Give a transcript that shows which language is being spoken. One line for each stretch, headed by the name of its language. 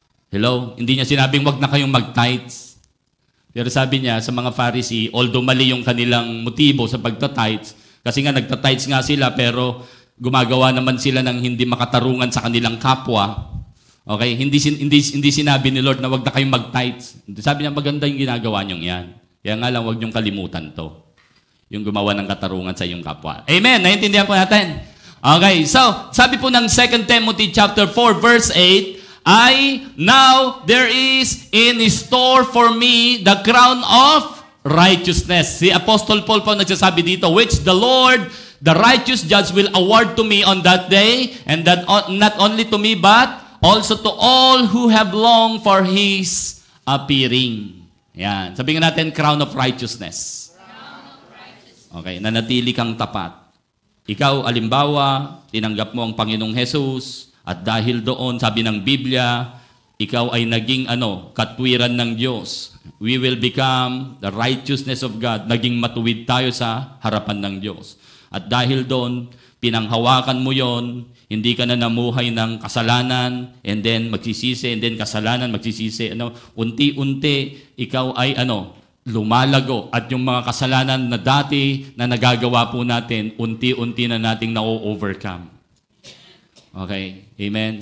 Filipino: Hello? Hindi niya sinabing wag na kayong mag-tithes. Pero sabi niya sa mga Pharisee, although mali yung kanilang motibo sa pagta-tithes, kasi nga nagta-tithes nga sila pero gumagawa naman sila ng hindi makatarungan sa kanilang kapwa. Okay? Hindi sinabi ni Lord na wag na kayong mag-tithes. Sabi niya maganda yung ginagawa niyong yan. Kaya nga lang wag niyong kalimutan to. Yung gumawa ng katarungan sa iyong kapwa. Amen? Naintindihan po natin? Okay. So, sabi po ng
English: 2 Timothy chapter 4 verse 8, now there is in store for me the crown of righteousness.
Filipino: Si Apostle Paul po nagsasabi dito,
English: which the Lord, the righteous judge, will award to me on that day, and that not only to me, but also to all who have longed for His appearing.
Filipino: Yan. Sabihin natin, crown of righteousness. Okay, nanatili kang tapat. Ikaw, alimbawa, tinanggap mo ang Panginoong Jesus, at dahil doon, sabi ng Biblia, ikaw ay naging katwiran ng Diyos.
English: We will become the righteousness of God.
Filipino: Naging matuwid tayo sa harapan ng Diyos. At dahil doon, pinanghawakan mo yon, hindi ka na namuhay ng kasalanan, and then magsisisi, and then kasalanan, magsisisi. Unti-unti, ikaw ay lumalago. At yung mga kasalanan na dati na nagagawa po natin, unti-unti na nating na-overcome. Okay? Amen?